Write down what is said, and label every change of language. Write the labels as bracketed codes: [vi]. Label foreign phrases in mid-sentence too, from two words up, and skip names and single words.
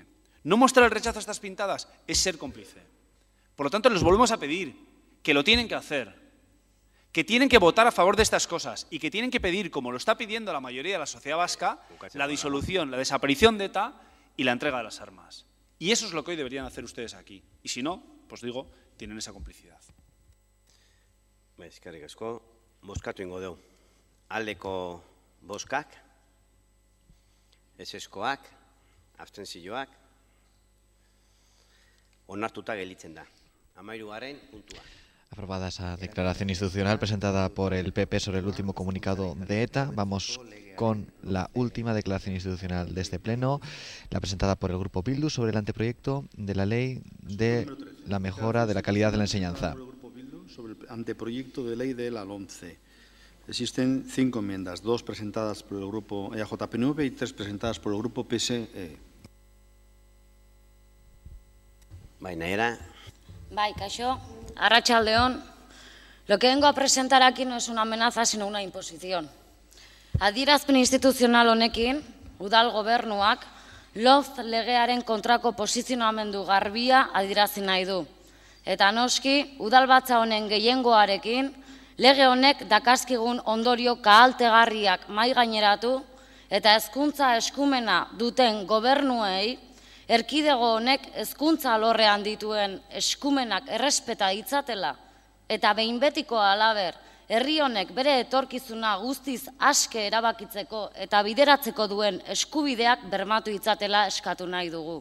[es] No mostrar el rechazo a estas pintadas es ser cómplice. Por lo tanto, les volvemos a pedir que lo tienen que hacer, que tienen que votar a favor de estas cosas y que tienen que pedir, como lo está pidiendo la mayoría de la sociedad vasca, la disolución, la desaparición de ETA y la entrega de las armas. Y eso es lo que hoy deberían hacer ustedes aquí. Y si no, pues digo, tienen esa complicidad. [eu] Eskerrik asko, bozkatu ingo dugu. Aldeko bozkak, ezezkoak, abstentzioak, onartuta gelditzen da. 13. puntua. [es] Aprobada esa declaración institucional presentada por el PP sobre el último comunicado de ETA. Vamos con la última declaración institucional de este pleno, la presentada por el Grupo Bildu sobre el anteproyecto de la ley de la mejora de la calidad de la enseñanza. Sobre el anteproyecto de ley de la LOMCE. Existen 5 enmiendas, 2 presentadas por el Grupo EAJ-PNV y 3 presentadas por el Grupo PSE. [eu] Bai, kaixo, arratsaldeon. [es] Lo que vengo a presentar aquí no es una amenaza, sino una imposición. [eu] Adierazpen instituzional honekin, udal gobernuak, LOMCE legearen kontrako posizionamendu garbia adierazi nahi du. Eta noski, udalbatza honen gehiengoarekin, lege honek dakarzkigun ondorio kahaltegarriak mahai gaineratu eta hezkuntza eskumena duten gobernuei, erkidego honek hezkuntza alorrean dituen eskumenak errespeta ditzatela eta behin betiko halaber, herri honek bere etorkizuna guztiz aske erabakitzeko eta bideratzeko duen eskubideak bermatu ditzatela eskatu nahi dugu.